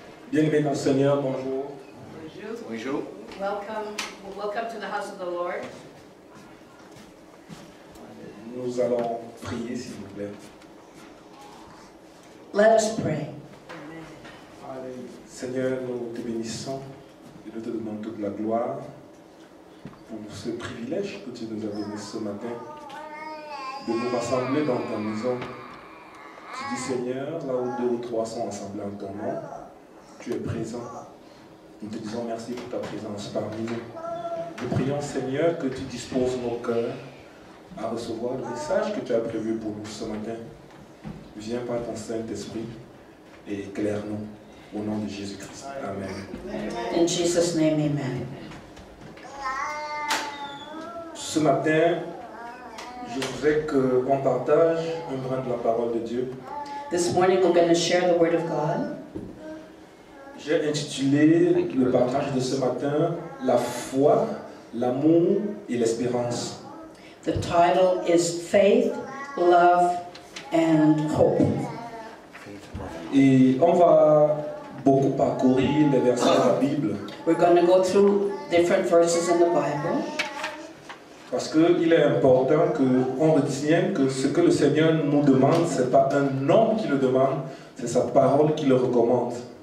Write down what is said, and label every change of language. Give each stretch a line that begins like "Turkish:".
French: Bien-aimés dans le Seigneur, bonjour. Bonjour.
English: Welcome to the house of the Lord.
French: Nous allons prier, s'il vous plaît.
English: Let us pray.
French: Seigneur, nous te bénissons et nous te demandons toute la gloire pour ce privilège que tu nous as donné ce matin de nous rassembler dans ta maison. Tu dis, Seigneur, là où 2 ou 3 sont assemblés en ton nom, tu es présent. Nous te disons merci pour ta présence parmi nous. Nous prions, Seigneur, que tu disposes nos cœurs à recevoir le message que tu as prévu pour nous ce matin. Viens par ton Saint-Esprit et éclaire-nous au nom de Jésus-Christ. Amen.
English: In Jesus' name, amen.
French: Ce matin, je voudrais qu'on partage un brin de la parole de Dieu.
English: This morning we're going to share the word of God.
French: J'ai intitulé le partage de ce matin « La foi, l'amour et l'espérance ».
English: The title is Faith, Love, and Hope.
French: Et on va beaucoup parcourir les versets de la Bible.
English: We're going to go through different verses in the Bible.
French: Parce qu'il est important qu'on retienne que ce que le Seigneur nous demande, ce n'est pas un homme qui le demande, c'est sa parole qui le recommande.